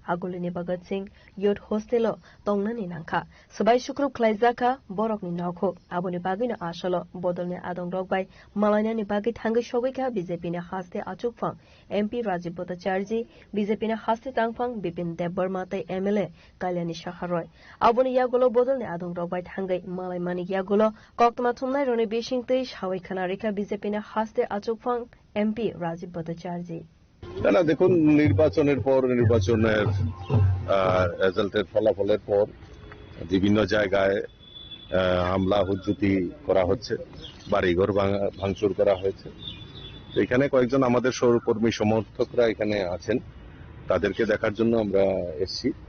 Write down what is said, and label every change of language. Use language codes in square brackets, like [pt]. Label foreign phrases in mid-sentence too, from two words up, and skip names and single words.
[trp] agulini Bhagat Singh Youth Hostel tongnani nangkha sabai sukrub khlaijaka borokni nokho aboni bagino asalo bodolni adong rokbai malainani bagi thangai sobaika BJP ni haste achukphang MP Rajiv Bhattacharya BJP ni haste tangphang Bipin Debbarma tai MLA Kalyani Shaharoy aboni yagulo bodolni adong rokbai thangai malai mani yagulo koktama thumnai roni besing tei sawai khana rekha BJP ni haste achukphang MP Rajiv Bhattacharya [bn] না দেখুন নির্বাচনের পর নির্বাচনের রেজাল্টের ফলাফলের পর বিভিন্ন জায়গায় হামলা হুজ্জুতি করা হচ্ছে বাড়িঘর ভাঙচুর করা হয়েছে এখানে কয়েকজন আমাদের সহকর্মী সমর্থকরা এখানে আছেন তাদেরকে দেখার জন্য আমরা এসেছি